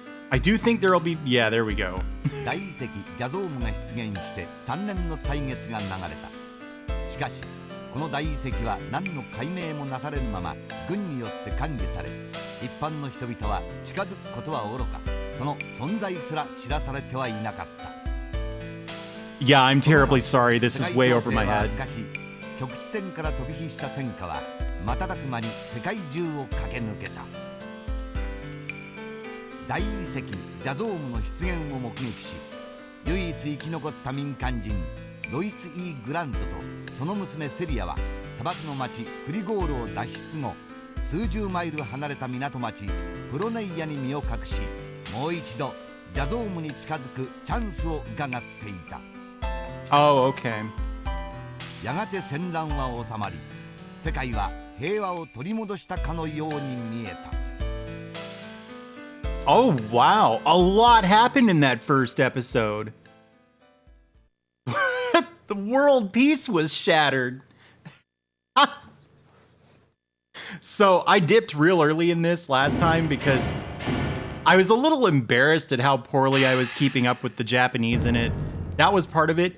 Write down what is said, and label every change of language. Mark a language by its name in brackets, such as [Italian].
[English] I do think there'll be, yeah, there we go. [Japanese] 大遺跡ジャゾームが出現して3年の歳月が流れた。しかしこの大遺跡は何の解明もなされぬまま軍によって管理され、一般の人々は近づくことはおろか、その存在すら知らされてはいなかった。 [English] Yeah, I'm terribly sorry. This is way over my head. [Japanese] 局地戦から飛び火した戦火は瞬く間に世界中を駆け抜けた。大遺跡ジャゾームの出現を目撃し、唯一生き残った民間人ロイス・イー・グラントとその娘セリアは砂漠の町フリゴールを脱出後、数十マイル離れた港町プロネイアに身を隠し、もう一度ジャゾームに近づくチャンスを伺っていた。 [English] Oh, okay. [Japanese] やがて戦乱は収まり、世界は平和を取り戻したかのように見えた。 [English] Oh, wow. A lot happened in that first episode. The world peace was shattered. So I dipped real early in this last time because I was a little embarrassed at how poorly I was keeping up with the Japanese in it. That was part of it.